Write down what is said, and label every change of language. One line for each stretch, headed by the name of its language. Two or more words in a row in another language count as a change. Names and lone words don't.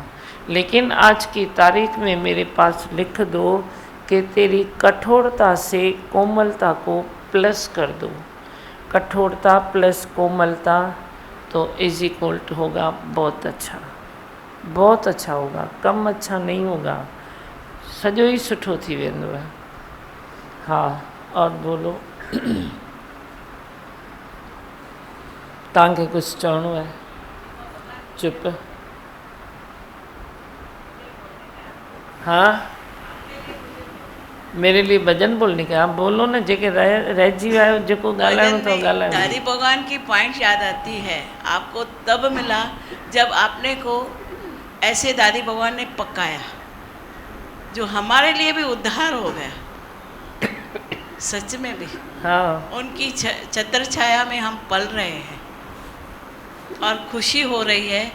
Hindi: लेकिन आज की तारीख में मेरे पास लिख दो कि तेरी कठोरता से कोमलता को प्लस कर दो। कठोरता प्लस कोमलता तो
English: is equal to
Hindi: होगा बहुत अच्छा, बहुत अच्छा होगा, कम अच्छा नहीं होगा।
Sindhi: सजो ही सुठो थी वेंदो है।
Hindi: हाँ, और बोलो।
Sindhi: तव्हांखे कुछ चवणो है? चुप।
Hindi: हाँ, मेरे लिए भजन बोलने का। आप बोलो ना,
Sindhi: जेके रहिजी विया आहियो, जेको ॻाल्हाइणो तो ॻाल्हाइणो।
Hindi: दादी भगवान की पॉइंट याद आती है। आपको तब मिला जब आपने को ऐसे दादी भगवान ने पकाया, जो हमारे लिए भी उद्धार हो गया। सच में भी हाँ, उनकी छत्र छाया में हम पल रहे हैं और खुशी हो रही है।